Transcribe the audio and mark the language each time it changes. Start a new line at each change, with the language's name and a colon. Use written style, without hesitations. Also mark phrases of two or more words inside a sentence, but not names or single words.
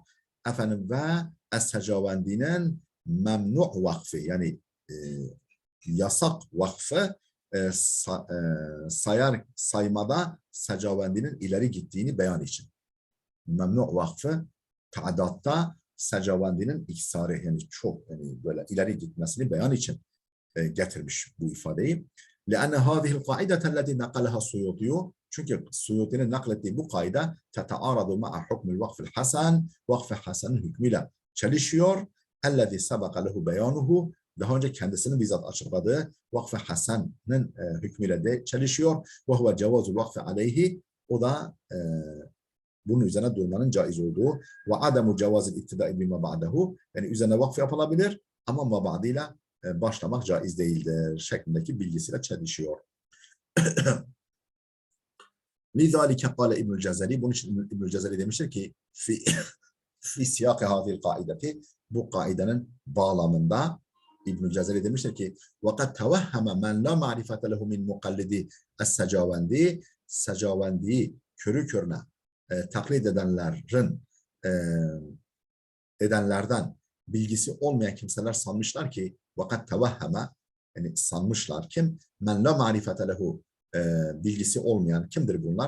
Turkish: Efendim, ve Es-Secavendinin memnu' vakfı, yani yasak vakfı saymada Secavendinin ileri gittiğini beyan için. Memnu' vakfı ta'datta Secavendinin iksarı, yani çok, yani böyle ileri gitmesini beyan için getirmiş bu ifadeyi.
Arabic: لأن هذه القاعدة التي نقلها السيوطي,
Turkish: çünkü Suyuti'nin naklettiği bu kaide
Arabic: تتعارض مع حكم الوقف الحسن,
Turkish: vakf-ı hasanın hükmüyle çelişiyor.
Arabic: الذي سبق له بيانه,
Turkish: daha önce kendisinin bizzat açıkladığı vakf-ı hasanın hükmüyle de çelişiyor.
Arabic: وهو جواز الوقف عليه,
Turkish: o da bunun üzerine durmanın caiz olduğu.
Arabic: وعدم جواز الابتداء بما بعده,
Turkish: yani üzerine vakf yapılabilir ama mabadıyla başlamak caiz değildir şeklindeki bilgisiyle çelişiyor.
Arabic: لذلك قال
Turkish: İbnül Cezeri, bunun için İbnül Cezeri demiştir ki
Arabic: في سياق هذه القاعدة,
Turkish: bu kaidenin bağlamında İbnül Cezeri demiştir ki
Arabic: وَقَدْ تَوَهَّمَ مَنْ لَا مَعْرِفَةَ لَهُ مِنْ مُقَلِّدِ السَّجَاوَنْدِ,
Turkish: Secavendi'yi körü körüne taklit edenlerden bilgisi olmayan kimseler sanmışlar ki
Arabic: وقد توهم,
Turkish: yani sanmışlar, kim?
Arabic: من لا معرفة له,
Turkish: bilgisi olmayan kimdir bunlar?